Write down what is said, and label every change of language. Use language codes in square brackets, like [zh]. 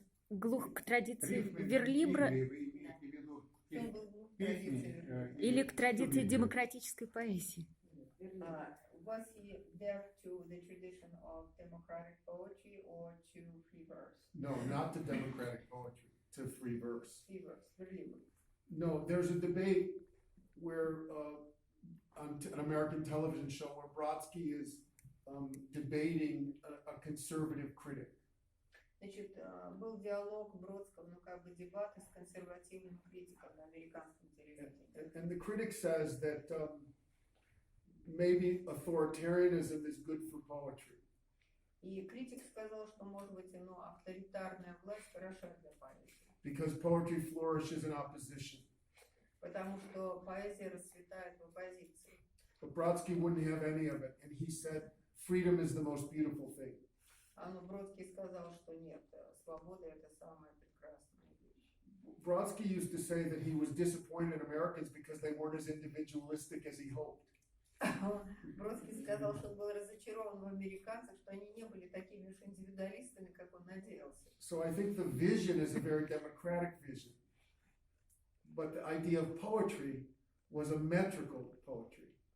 [ru] Глух к традиции верлибра Вы имеете в виду Он был глух к традиции верлибра. или к традиции демократической поэзии? [en] Was he deaf to the tradition of democratic poetry or to free verse? No, not to democratic poetry, to free verse. Free verse, верлибр. No, there's a debate where on an American television show where Brodsky is debating a conservative critic. [ru] Значит, был диалог Бродского, как бы дебаты с консервативным критиком на американском телевидении. [en] And the critic says that maybe authoritarianism is good for poetry. [ru] И критик сказал, что, может быть, авторитарная власть хороша для поэзии. [en] Because poetry flourishes in opposition. [ru] Потому что поэзия расцветает в оппозиции. [en] But Brodsky wouldn't have any of it, and he said, freedom is the most beautiful thing. [ru] Но Бродский сказал, что нет, свобода — это самая прекрасная вещь. [en] Brodsky used to say that he was disappointed in Americans because they weren't as individualistic as he hoped. [ru] Бродский сказал, что он был разочарован в американцах, что они не были такими уж индивидуалистами, как он надеялся. [en] So I think the vision is a very democratic vision. But the idea of poetry was a metrical poetry.